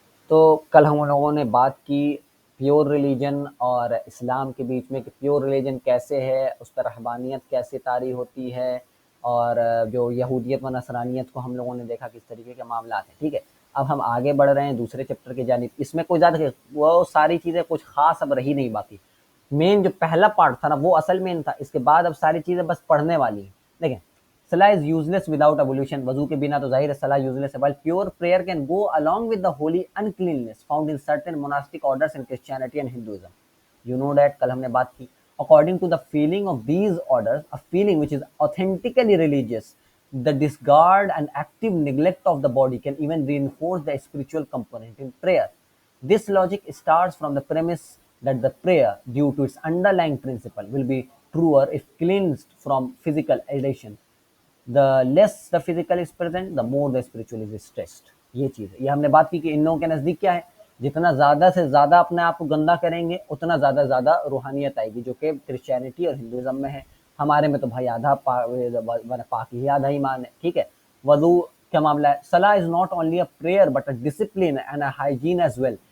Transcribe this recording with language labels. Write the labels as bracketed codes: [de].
[ur] تو کل ہم لوگوں نے بات کی پیور ریلیجن اور اسلام کے بیچ میں کہ پیور ریلیجن کیسے ہے، اس پر رہبانیت کیسے طاری ہوتی ہے، اور جو یہودیت و نصرانیت کو ہم لوگوں نے دیکھا کس طریقے کے معاملات ہیں۔ ٹھیک ہے، اب ہم آگے بڑھ رہے ہیں دوسرے چیپٹر کی جانب۔ اس میں کوئی زیادہ وہ ساری چیزیں کچھ خاص اب رہی نہیں، باقی مین جو پہلا پارٹ تھا نا وہ اصل مین تھا، اس کے بعد اب ساری چیزیں بس پڑھنے والی ہیں۔ دیکھیں، [en] صلاح is useless without ablution, [ur] وضو کے بنا تو ظاہر ہے صلاح یوزلیس ہے، [en] while pure prayer can go along with the holy uncleanness found in certain monastic orders in Christianity and Hinduism. You know that [ur] کل ہم نے بات کی۔ [en] According to the feeling of these orders, a feeling which is authentically religious, the disregard and active neglect of the body can even reinforce the spiritual component in prayer. This logic starts from the premise that the prayer, due to its underlying principle, will be truer if cleansed from physical addition. The less the physical is present, the more the spiritual is stressed. [ur] یہ چیز ہے، یہ ہم نے بات کی کہ ان لوگوں کے نزدیک کیا ہے، جتنا زیادہ سے زیادہ اپنے آپ کو گندا کریں گے اتنا زیادہ زیادہ روحانیت آئے گی، جو کہ کرسچینٹی اور ہندوازم میں ہے۔ ہمارے میں تو بھائی آدھا پاک ہی آدھا ایمان ہے۔ ٹھیک ہے، وضو کیا معاملہ ہے؟ [en] صلاح is not only a prayer but a discipline and a hygiene as well.